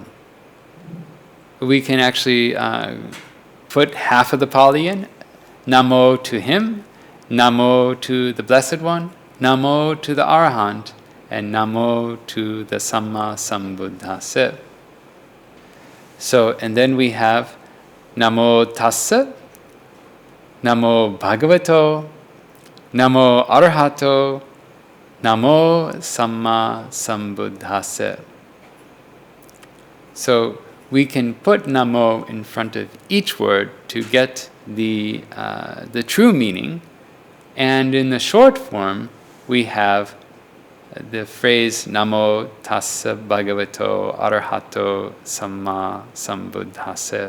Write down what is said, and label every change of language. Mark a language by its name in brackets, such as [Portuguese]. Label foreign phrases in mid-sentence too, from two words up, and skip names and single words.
[English] We can actually put half of the Pali in, Namo to him, Namo to the Blessed One, Namo to the Arhat, and Namo to the [Pali] Samma Sambuddhasa. [English] So, and then we have [Pali] Namo Tassa, Namo Bhagavato, Namo Arhato, Namo Samma Sambuddhasa. [English] So we can put Namo in front of each word to get the true meaning. And in the short form, we have the phrase [Pali] Namo Tassa Bhagavato Arahato Samma Sambuddhasa.